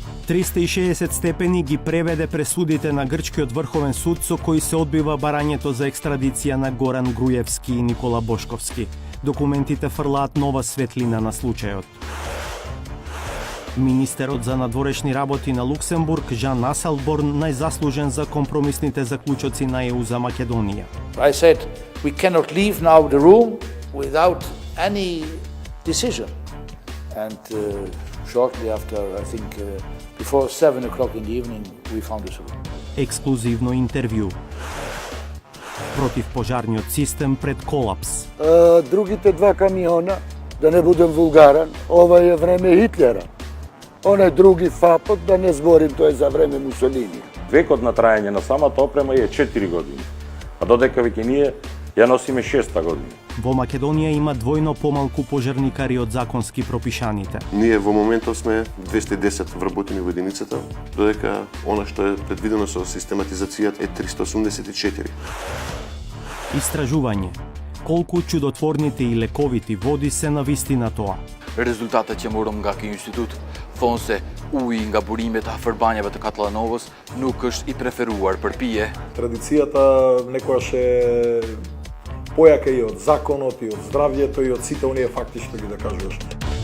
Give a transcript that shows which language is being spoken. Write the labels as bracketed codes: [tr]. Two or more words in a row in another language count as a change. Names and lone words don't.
[mk] 360 степени ги преведе пресудите на грчкиот врховен суд со кои се одбива барањето за екстрадиција на Горан Груевски и Никола Бошковски. Документите фрлаат нова светлина на случајот. Министерот за надворешни работи на Луксембург, Жан Аселборн, најзаслужен за компромисните заклучоци на ЕУ за Македонија. [en] I said we cannot leave now the room without any decision. And shortly after, I think before 7 o'clock in the evening, we found a solution. [mk] Ексклузивно интервју. Против пожарниот систем пред колапс. Другите два камиона, да не будем вулгаран, ова е време Хитлера. Онај други фапот, да не зборим, тоа е за време Мусолини. Векот на трајање на самата опрема е 4 години, а додека веќе ние ја носиме 6-та година. Во Македонија има двојно помалку пожарникари од законски пропишаните. Ние во моментов сме 210 вработени во единицата, додека она што е предвидено со систематизацијата е 384. Истражување. Колку чудотворните и лековити води се на вистина тоа. [sq] Rezultatet që morëm nga ky institut thonë se uji nga burimet e afërbanjave të Kallanovës nuk është i preferuar për pije. [mk] Традицијата некогаш е појака и од законот, и од здравјето, и од сите оние факти што ги да кажуваш.